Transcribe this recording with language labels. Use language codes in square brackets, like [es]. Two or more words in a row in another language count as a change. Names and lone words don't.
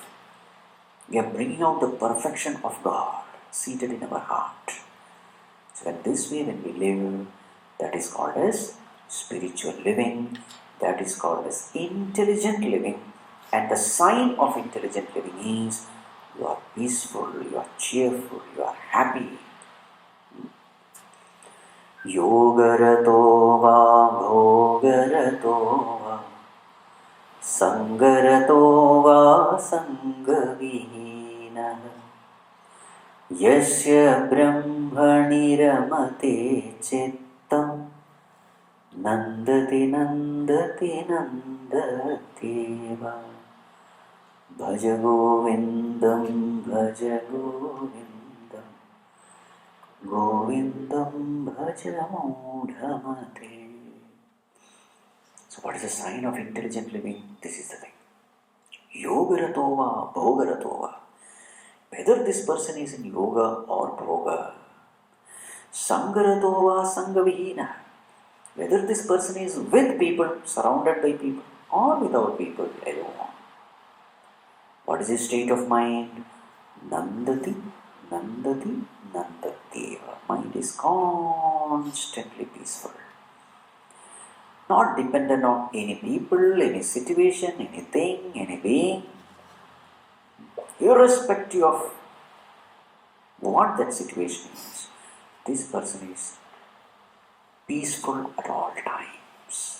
[en] We are bringing out the perfection of God seated in our heart. So in this way when we live, that is called as spiritual living, that is called as intelligent living. And the sign of intelligent living is you are peaceful, you are cheerful, you are happy. [sa] Yogarato va bhogarato va sangarato va sangavihina yasya brahmani ramate chittam nandati nandati nandateva bhaja govindam bhaja govindam govindam bhaja mudhamate. [en] So what is the sign of intelligent living? This is the thing. [sa] Yogaratova, bhogaratova. [en] Whether this person is in yoga or bhoga. [sa] Sangaratova, sangavihina. [en] Whether this person is with people, surrounded by people, or without people alone. What is his state of mind? [sa] Nandati, nandati, nandateva. [en] Mind is constantly peaceful. Not dependent on any people, any situation, anything, any being. Irrespective of what that situation is, this person is peaceful at all times.